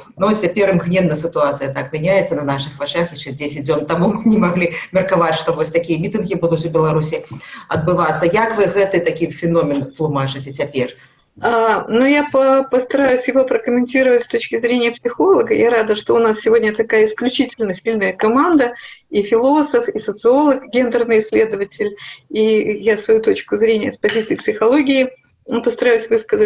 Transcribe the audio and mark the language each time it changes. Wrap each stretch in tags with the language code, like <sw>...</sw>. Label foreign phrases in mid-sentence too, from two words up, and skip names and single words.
<be>Цяпер імгненна сітуацыя так мяняецца на нашых вачах. Еще 10 дзён таму</be> <ru>мы не могли</ru> <be>меркаваць, што такія мітынгі будуць у Беларусі адбывацца. Як вы гэты такі феномен тлумачыце цяпер?</be> <ru>Но я постараюсь его прокомментировать с точки зрения психолога. Я рада, что у нас сегодня такая исключительно сильная команда, и философ, и социолог, гендерный исследователь, и я свою точку зрения с позиции психологии постараюсь высказать.</ru>